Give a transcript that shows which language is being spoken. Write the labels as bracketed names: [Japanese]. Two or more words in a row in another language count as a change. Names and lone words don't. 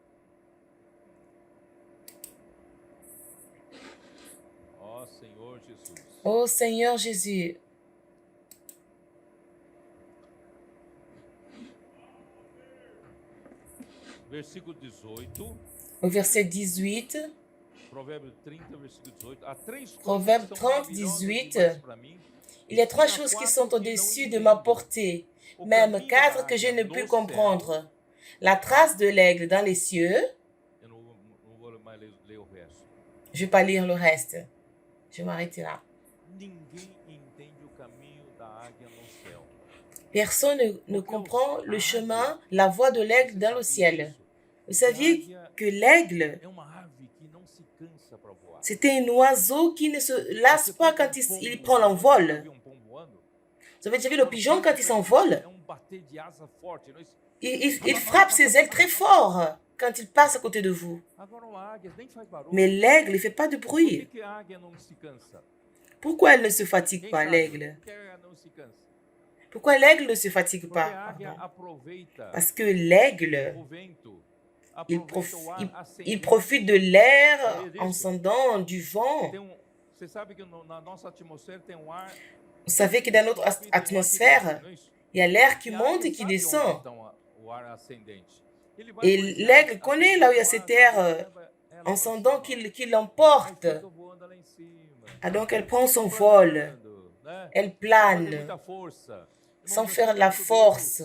[French] Oh Seigneur Jésus. [Portuguese] versículo 18. [French] Au verset 18, [Portuguese] Provérbio 30, versículo 18. Há três coisas [French] Proverbe [Portuguese] que são 30, maravilhosas 18, demais para mim. [French] il y a trois [Portuguese] E há [French] choses qui [Portuguese] quatro [French] sont [Portuguese] que não [French] au-dessus de [Portuguese] entendo. [French] ma portée, [Portuguese] O [French] même [Portuguese] caminho [French] quatre [Portuguese] da [French] que je [Portuguese] águia [French] ne peux [Portuguese] no [French] comprendre. [Portuguese] céu. [French] La trace de l'aigle dans les cieux, [Portuguese] Eu não vou mais ler o resto. [French] je ne vais pas lire le reste, je vais m'arrêter là. [Portuguese] Ninguém entende o caminho da águia no céu. [French] Personne ne comprend le chemin, la voie de l'aigle dans le ciel. Vous saviez que l'aigle, [Portuguese] É uma ave que não se cansa para voar. [French] c'était un oiseau qui ne se lasse pas quand il prend l'envol. Vous avez déjà vu le pigeon quand il s'envole? [Portuguese] É bater de asa forte. [French] Il frappe ses ailes très fort quand il passe à côté de vous. [Portuguese] Agora uma águia nem faz barulho. [French] Mais l'aigle ne fait pas de [Portuguese] Por [French] bruit. [Portuguese] que a águia não se cansa? [French] Pourquoi elle ne se fatigue [Portuguese] Quem [French] pas, [Portuguese] sabe [French] l'aigle? [Portuguese] por que a águia não se cansa? [French] Pourquoi l'aigle ne se fatigue [Portuguese] Porque a [French] pas? [Portuguese] águia [French] Pardon. [Portuguese] aproveita [French] Parce que l'aigle, [Portuguese] o vento, [French] il, [Portuguese] aproveita o ar [French] il [Portuguese] ascendente. [French] profite de l'air ascendant, du vent. [Portuguese] Você sabe que na nossa atmosfera tem ar. [French] Vous savez que dans notre atmosphère, il y a l'air qui monte et qui descend. Et l'aigle connaît là où il y a cet air ascendant qui l'emporte. Ah, donc elle prend son vol, elle plane, sans faire la force.